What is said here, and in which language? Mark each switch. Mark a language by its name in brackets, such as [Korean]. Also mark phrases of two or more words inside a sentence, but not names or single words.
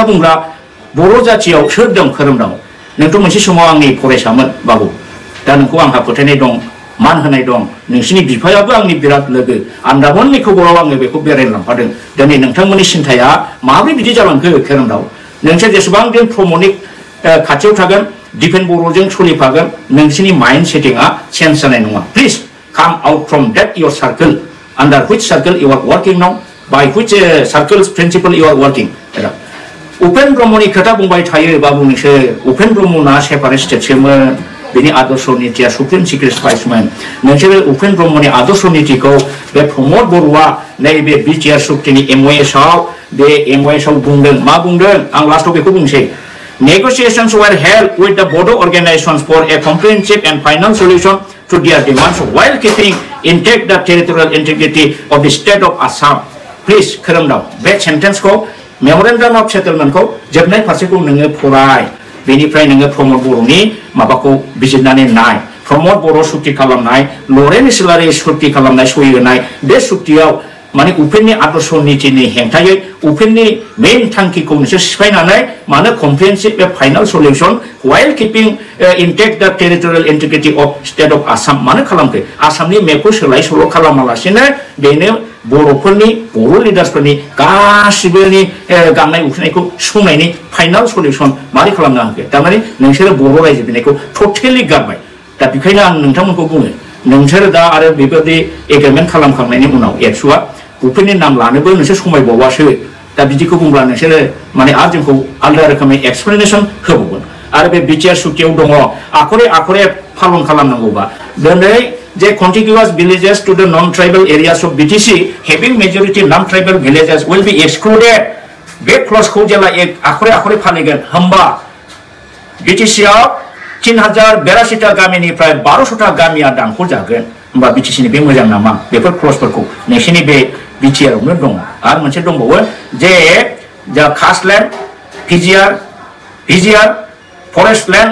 [Bodo] बुंग्रा बर' जाथियाव सोर दं खोरोमदाव नोंथ' मोनसे समाव आंनि फरायसामोन बाबु दा नोंखौ आंहा फोथायनाय दं मान होनाय दं नोंसिनि बिफायाबो आंनि बिराद लोगो आन्दामाननि खबराव आङो बेखौ बेरायनो लांफादों दिनै नोंथांमोननि सिन्थाया माबोरै बिदि जालांखो खोरोमदाव नोंसोर जेसेबां दिन प्रमदनि खाथियाव थागोन दिपेन बर'जों सोलिफागोन नोंसिनि माइन्ड सेटिंआ चेन्ज जानाय नङा [English] please come out from that your circle under which circle you are working now [Bodo] by which circle's principle you are working उपेन ब्रह्मनि खोथा बुंबाय थायो बाबु नोंसोर उपेन ब्रह्मना [English] separate state [Bodo] बेनि आदर्श नीतिया [English] supreme secret spice [Bodo] नोंसोर उपेन ब्रह्मनि आदर्श नीतिखौ बे प्रमद बर'आ नैबे बिटिआर सुक्तिनि एमओएसआव बे एमओएसआव बुंदों मा बुंदों आं लास्टआव बेखौ बुंसै [English] Negotiations were held with the Bodo organizations for a comprehensive and final solution to their demands while keeping intact the territorial integrity of the state of Assam. [Bodo] Please, खोरोमदाव बे सेन्टेन्सखौ [English] memorandum of settlement [Bodo] जोबनाय फारसेखौ नोङो फराय बेनिफ्राय नोङो प्रमद बर'नि माबाखौ बिजिरनानै नाय प्रमद बर' सुक्ति खालामनाय लरेन इस्लारि सुक्ति खालामनाय सहि होनाय बे सुक्तियाव माने उपेननि आदर्श नीतिनि हेंथायै उपेननि मेन थांखिखौ नोंसोर सिफायनानै मानो [English] comprehensive and final solution while keeping intact the territorial integrity of state of Assam [Bodo] मानो खालामखो आसामनि मेपखौ सोलाय सोल' खालामालासिनो बेनो बर'फोरनि बर' लिडार्सफोरनि गासिबोनि गांनाय उखैनायखौ सुफुंनायनि [English] final solution [Bodo] मारै खालामनो हाखो थारमाने नोंसोरो बर' रायजो बिनायखौ टटेलि गारबाय दा बेखायनो आं नोंथांमोनखौ बुङो नोंसोर दा आरो बेबायदि एग्रिमेन्ट खालामखांनायनि उनाव एबसुआ उपेननि नाम लानोबो नोंसोर समायबावासो दा बिदिखौ बुंब्ला नोंसोरो माने आरो जोंखौ आलादा रोखोमै एक्सप्लेनेसन होबावगोन आरो बे बिटिआर सुक्तियाव दङ आखरे आखरे पालन खालामनांगौबा दिनै जे [English] contiguous villages to the non-tribal areas of BTC having majority non-tribal villages will be excluded [Bodo] बे क्लजखौ जेला आखरे आखरे फालिगोन होमबा BTCआव 3082टा गामिनिफ्राय 1200टा गामिया दानख' जागोन होमबा BTCनि बे मोजां नामा बेफोर क्लजफोरखौ नोंसिनि बे बिटिआरआवनो दङ आरो मोनसे दंबावो जे जा कास्टलेन्ड PGR [English] forest land